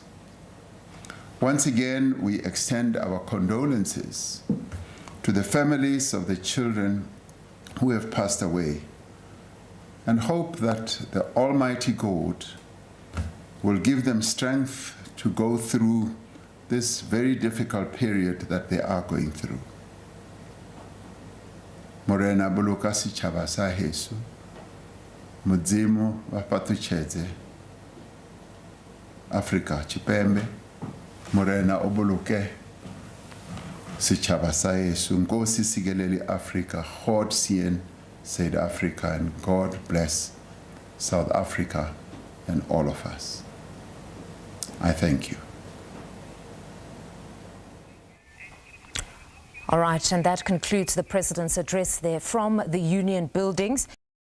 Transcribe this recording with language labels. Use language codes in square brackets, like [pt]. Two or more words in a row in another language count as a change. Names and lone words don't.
[en] Once again, we extend our condolences to the families of the children who have passed away, and hope that the Almighty God will give them strength to go through this very difficult period that they are going through. [st] Morena buluka setšhaba sa heso, Modimo wa patutšhetse Afrika Tshipembe, Morena o boloke setšhaba sa heso, [zu] Nkosi sikelele Africa, [af] God seën South Africa, [en] and God bless South Africa and all of us. I thank you. All right, and that concludes the President's address there from the Union Buildings.